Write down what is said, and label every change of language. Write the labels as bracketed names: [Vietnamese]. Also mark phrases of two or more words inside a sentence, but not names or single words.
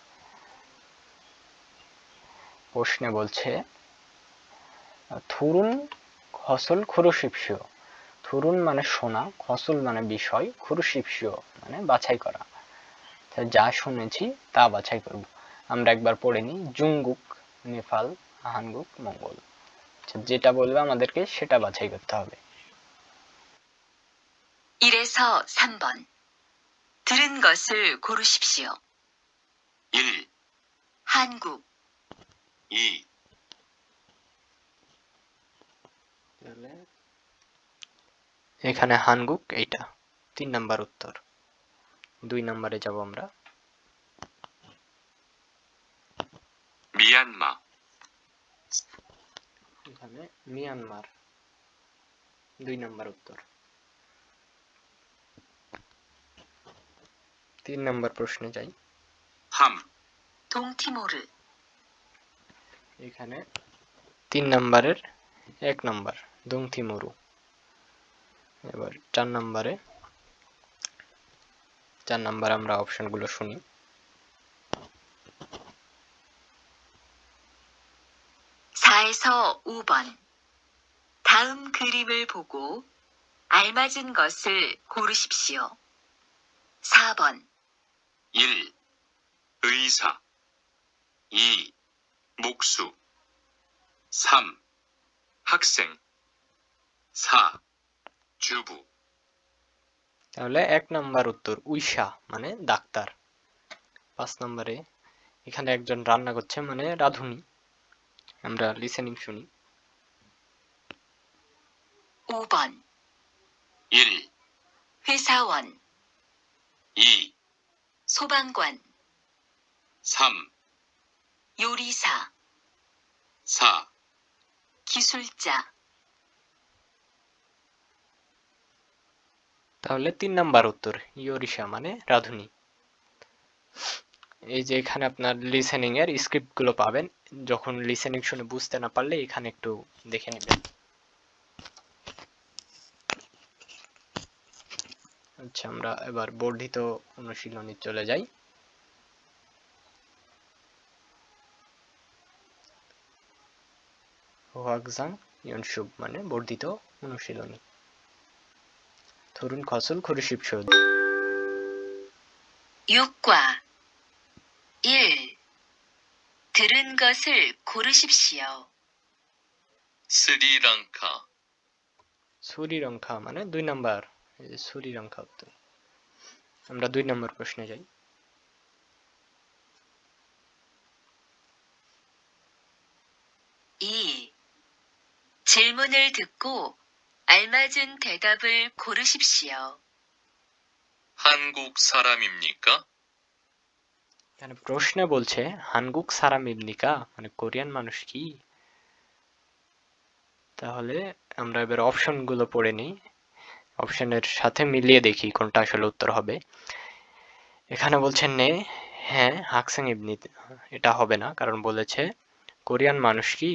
[Bangla] প্রশ্নে বলছে [Korean] 들은 것을 고르십시오, [Bangla] থুরুন মানে শোনা, খসল মানে বিষয়, খুরুশিপসিও মানে বাছাই করা, যা শুনেছি তা বাছাই করব। আমরা একবার পড়ে নিই। জুঙ্গুক নেপাল, হানগুক মঙ্গল, যেটা বলবে আমাদেরকে সেটা বাছাই করতে হবে। [Korean] 1에서 3번. 들은 것을 고르십시오. 1, 한국, 2, [Bangla] এখানে হানগুক, এইটা 3 নাম্বার উত্তর। 2 নম্বরে যাব আমরা। [Korean] 미얀마, [Bangla] এখানে মিয়ানমার 2 নাম্বার উত্তর। 3 নাম্বার প্রশ্নে যাই। [Korean] 함, 동티모르, [Bangla] এখানে 3 নাম্বারের 1 নাম্বার দংথিমরু। এবার 4 নাম্বারে, 4 নাম্বার আমরা অপশনগুলো শুনি। [Korean] 4에서 5번. 다음 그림을 보고 알맞은 것을 고르십시오. 4번, 1, 의사, 2, 목수, 3, 학생, 4, 주부, [Bangla] তাহলে 1 নাম্বার উত্তর উইশা মানে ডাক্তার। 5 নম্বরে এখানে একজন রান্না করছে মানে রাঁধুনি। আমরা লিসেনিং শুনি। [Korean] 5번. 1, 회사원, 2, 소방관, 3, 요리사, 4, 기술자, [Bangla] তাহলে 3 নাম্বার উত্তর ইয়োরিশা মানে রাঁধুনি। এই যে এখানে আপনার লিসেনিং এর স্ক্রিপ্ট গুলো পাবেন, যখন লিসেনিং শুনে বুঝতে না পারলে এখানে একটু দেখে নেবেন। আচ্ছা, আমরা এবার বর্ধিত অনুশীলনী চলে যাই। [Korean] 확장 연습 [Bangla] মানে বর্ধিত অনুশীলনী। ধরুন [Korean] 거슬 고르십시오. 6과 1. 들은 것을 고르십시오. 스리랑카, [Bangla] সুরিলঙ্কা মানে 2 নাম্বার। এই যে সুরিলঙ্কা উত্তর। আমরা 2 নম্বর প্রশ্নে যাই। [Korean] 2. 질문을 듣고 알맞은 대답을 고르십시오. 한국 사람입니까? [Bangla] এখানে প্রশ্নে বলছে [Korean] 한국 사람입니까 [Bangla] মানে কোরিয়ান মানুষ কি। তাহলে আমরা এবার অপশন গুলো পড়ে নিই, অপশনের সাথে মিলিয়ে দেখি কোনটা আসলে উত্তর হবে। এখানে বলছে নে, হ্যাঁ [Korean] 학생 입니, [Bangla] এটা হবে না কারণ বলেছে কোরিয়ান মানুষ কি।